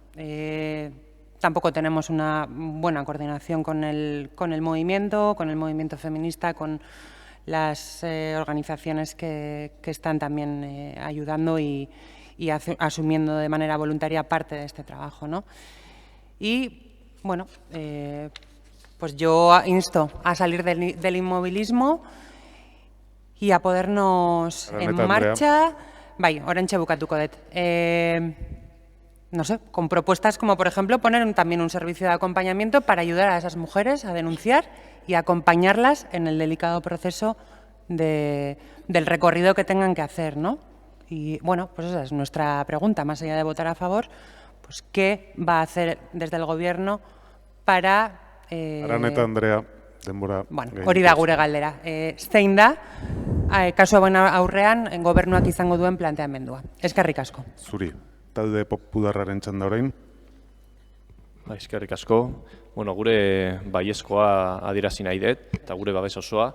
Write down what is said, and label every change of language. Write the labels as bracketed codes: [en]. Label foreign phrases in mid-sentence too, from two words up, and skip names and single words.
[es] Tampoco tenemos una buena coordinación con el movimiento feminista, con las organizaciones que están también ayudando y asumiendo de manera voluntaria parte de este trabajo, ¿no? Y, bueno, pues yo insto a salir del inmovilismo y a ponernos en marcha. [eu] Bai, oraintxe bukatuko dut. [es] No sé, con propuestas como, por ejemplo, poner también un servicio de acompañamiento para ayudar a esas mujeres a denunciar y acompañarlas en el delicado proceso del recorrido que tengan que hacer, ¿no? Y, bueno, pues esa es nuestra pregunta, más allá de votar a favor, pues ¿qué va a hacer desde el Gobierno para... [eu] Araneta Andrea, denbora... Bueno, hori da gure galdera. Zein da, kasu hauen aurrean, gobernuak izango duen planteamendua. Eskerrik asko. Zuri, talde popularraren txanda orain. Eskerrik asko. Bueno, gure baiezkoa adierazi nahi dut, eta gure babes osoa.